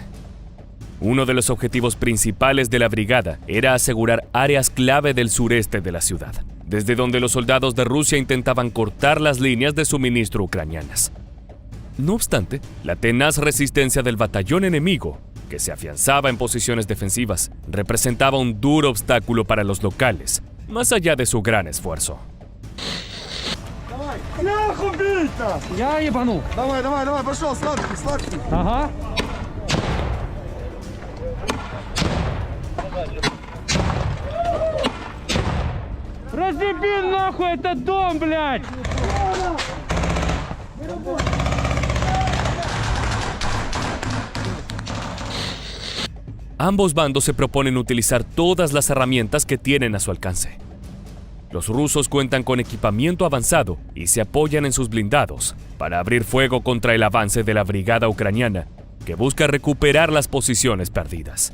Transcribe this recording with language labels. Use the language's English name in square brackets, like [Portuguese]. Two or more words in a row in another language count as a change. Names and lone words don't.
[Spanish] Uno de los objetivos principales de la brigada era asegurar áreas clave del sureste de la ciudad, desde donde los soldados de Rusia intentaban cortar las líneas de suministro ucranianas. No obstante, la tenaz resistencia del batallón enemigo, que se afianzaba en posiciones defensivas, representaba un duro obstáculo para los locales, más allá de su gran esfuerzo. [Russian] Я ебанул. Давай, давай, давай, пошел, сладкий, сладкий. Ага. Разъеби нахуй этот дом, блядь! [Spanish] Ambos bandos se proponen utilizar todas las herramientas que tienen a su alcance. Los rusos cuentan con equipamiento avanzado y se apoyan en sus blindados para abrir fuego contra el avance de la brigada ucraniana, que busca recuperar las posiciones perdidas.